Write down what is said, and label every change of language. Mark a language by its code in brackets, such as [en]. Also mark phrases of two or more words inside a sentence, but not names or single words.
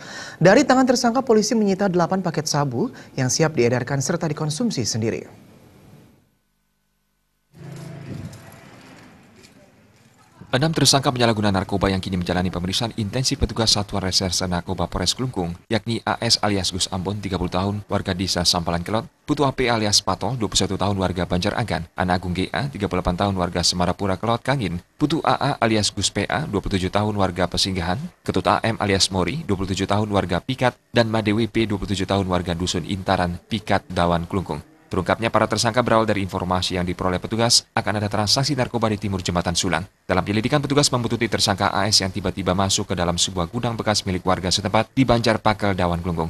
[id] Dari tangan tersangka, polisi menyita 8 paket sabu yang siap diedarkan serta dikonsumsi sendiri. 6 tersangka penyalahgunaan narkoba yang kini menjalani pemeriksaan intensif petugas Satuan Reserse Narkoba Polres Klungkung, yakni AS alias Gus Ambon, 30 tahun, warga desa Sampalan Kelot, Putu AP alias Pato, 21 tahun, warga Banjar Agan, Ana Agung GA, 38 tahun, warga Semarapura Kelot Kangin, Putu AA alias Gus PA, 27 tahun, warga Pesinggahan, Ketut AM alias Mori, 27 tahun, warga Pikat, dan Made WP, 27 tahun, warga Dusun Intaran, Pikat, Dawan, Klungkung. Terungkapnya para tersangka berawal dari informasi yang diperoleh petugas akan ada transaksi narkoba di timur Jembatan Sulang. Dalam penyelidikan, petugas membuntuti tersangka AS yang tiba-tiba masuk ke dalam sebuah gudang bekas milik warga setempat di Banjar Pakel, Dawan, Klungkung.